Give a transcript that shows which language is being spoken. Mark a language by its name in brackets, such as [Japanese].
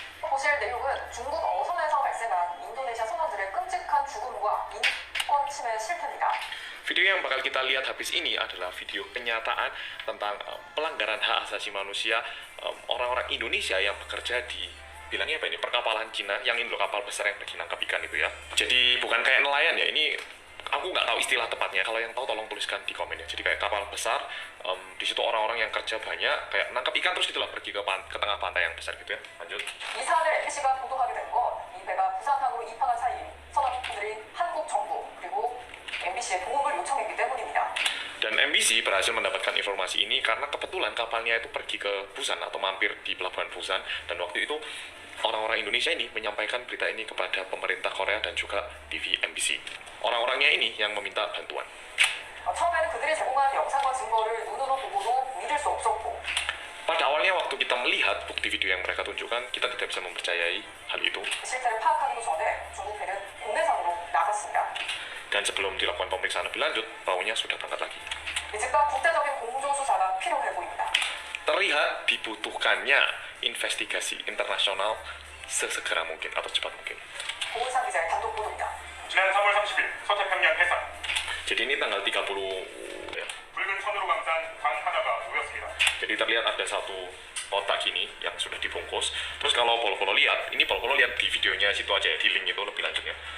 [Korean] 보실 내용은 중국 어선에서 발생한 인도네시아 선원들의 끔찍한 죽음과 인권 침해 실태입니다. [Indonesian] Video yang bakal kita lihat habis ini adalah video kenyataan tentang pelanggaran hak asasi manusia orang-orang Indonesia yang bekerja di bilangnya apa ini, perkapalan Cina yang ini loh, kapal besar yang lagi nangkap ikan itu ya. Jadi bukan kayak nelayan ya, ini aku nggak tahu istilah tepatnya. Kalau yang tahu tolong tuliskan di komen ya. Jadi kayak kapal besar, di situ orang-orang yang kerja banyak, kayak nangkap ikan terus gitulah, pergi ke tengah pantai yang besar gitu ya. Lanjut. [Korean] 이 사안을 MBC가 보도하게 된 건 이 배가 부산항으로 입항한 사이 선원들이 한국 정부 그리고 MBC의 도움을 요청했기 때문입니다. [Indonesian] Dan MBC berhasil mendapatkan informasi ini karena kebetulan kapalnya itu pergi ke Busan atau mampir di pelabuhan Busan, dan waktu itu orang-orang Indonesia ini menyampaikan berita ini kepada pemerintah Korea dan juga TV MBC. Orang-orangnya ini yang meminta bantuan. [Korean] 처음에는 그들이 제공한 영상과 증거를 눈으로 보고도 믿을 수 없었고. [Indonesian] Pada awalnya waktu kita melihat bukti video yang mereka tunjukkan, kita tidak bisa mempercayai hal itu. [Korean] 실태를 파악하기도 전에 중국 배는 국내선으로 나갔습니다. [Indonesian] Dan sebelum dilakukan pemeriksaan lebih lanjut, baunya sudah berangkat lagi. [Korean] 즉각 국제적인 공조수사가 필요해 보입니다. [Indonesian] Terlihat dibutuhkannya investigasi internasional sesegera mungkin atau cepat mungkin. [Korean] 고은상 기자의 단독 보도입니다. 지난 3월 30일 서태평양 해상. [Indonesian] Jadi ini tanggal 30 ya. [Korean] 붉은 천으로 감싼 강 하나가 놓였습니다. [Indonesian] Jadi terlihat ada satu kotak gini yang sudah dibungkus. Terus kalau Polo lihat, ini Polo lihat di videonya situ aja ya, di link itu lebih lanjutnya.